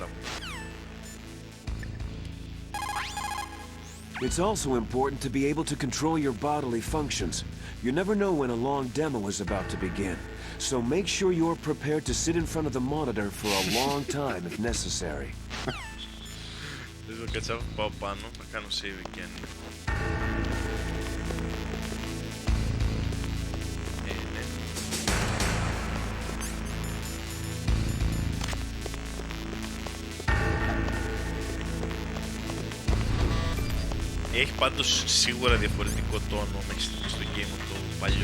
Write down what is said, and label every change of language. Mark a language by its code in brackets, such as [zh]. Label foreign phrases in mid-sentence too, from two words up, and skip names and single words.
[en] It's also important to be able to control your bodily functions. You never know when a long demo is about to begin, so make sure you're prepared to sit in front of the monitor for a long time if necessary. [el] Εδώ κάτσα πάω πάνω, θα κάνω [en] save again. [el] Ναι. Έχει πάντως σίγουρα διαφορετικό τόνο μέχρι στιγμής στο game από το παλιό.